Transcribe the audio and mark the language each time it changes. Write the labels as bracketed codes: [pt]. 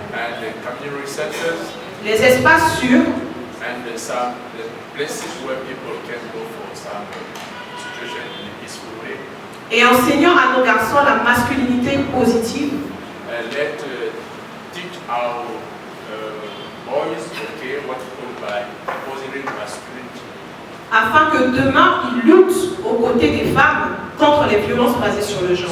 [en] and the community centers, [fr] les espaces sûrs, [en] and some the places where people can go for some situation in a peaceful way. [fr] et enseignant à nos garçons la masculinité positive, [en] Let teach our boys what we call by positive masculinity, [fr] afin que demain ils luttent aux côtés des femmes contre les violences basées sur le genre.